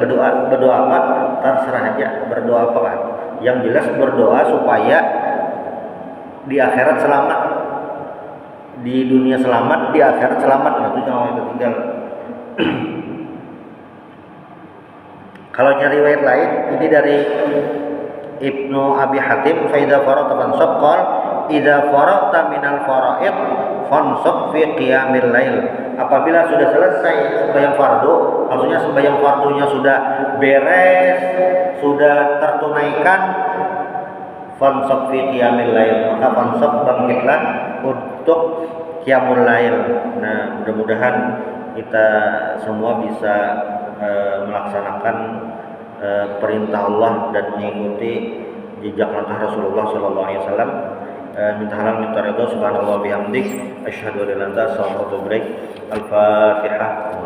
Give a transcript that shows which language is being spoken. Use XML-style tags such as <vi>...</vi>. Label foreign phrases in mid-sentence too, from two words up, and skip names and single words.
<id>Berdoa apa? Terserah aja. Berdoa apa kan? Yang jelas berdoa supaya di akhirat selamat, di dunia selamat, di akhirat selamat. Nah, itu jangan sampai tertinggal. Kalau nyari riwayat lain, ini dari Ibnu Abi Hatim,</id> <ar>فإذا فرغت فانصب قال إذا فرغت من الفرائض فانصب في قيام الليل.</ar> <id>Apabila sudah selesai sembahyang fardu, maksudnya sembahyang fardunya sudah beres, sudah tertunaikan,</id> <ar>فانصب في قيام الليل, maka فانصب</ar> <id>bangkitlah untuk</id> <ar>قيام الليل.</ar> <id>Nah, mudah-mudahan kita semua bisa melaksanakan perintah Allah dan mengikuti jejak langkah Rasulullah</id> <ar>صلى الله عليه وسلم.</ar> <id>Minta halal minta ridho,</id> <ar>سبحان الله بحمدك، أشهد أن لا إله إلا أنت، أستغفرك وأتوب إليك. Al-Fatihah.</ar>